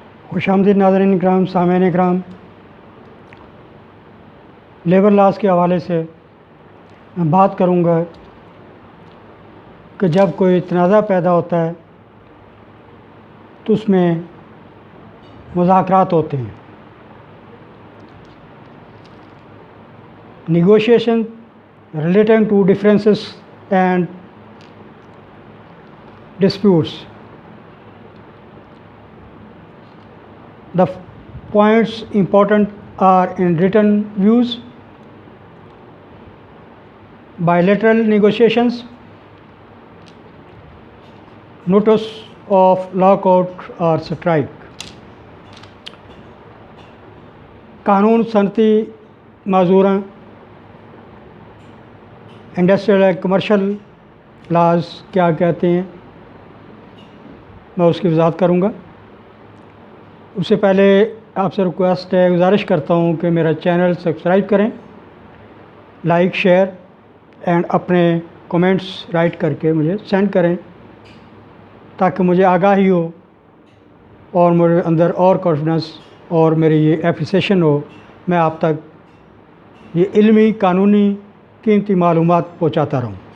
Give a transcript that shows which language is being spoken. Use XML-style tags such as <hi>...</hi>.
<ur>خوش آمدید ناظرین اکرام، سامعین اکرام۔ لیبر لاز کے حوالے سے میں بات کروں گا کہ جب کوئی تنازع پیدا ہوتا ہے تو اس میں مذاکرات ہوتے ہیں،</ur> <en>Negotiation relating to differences and disputes. The points important are in written views, bilateral negotiations, notice of lockout or strike.</en> <ur>قانون صنعتی معذوراں</ur> <en>industrial and commercial laws</en> <ur>کیا کہتے ہیں، میں اس کی وضاحت کروں گا. اس سے پہلے آپ سے ریکویسٹ ہے، گزارش کرتا ہوں کہ میرا چینل سبسکرائب کریں، لائک شیئر اینڈ اپنے کومنٹس رائٹ کر کے مجھے سینڈ کریں تاکہ مجھے آگاہی ہو اور میرے اندر اور کانفیڈنس اور میری یہ اپریسیشن ہو، میں آپ تک یہ علمی قانونی قیمتی معلومات پہنچاتا رہوں.</ur>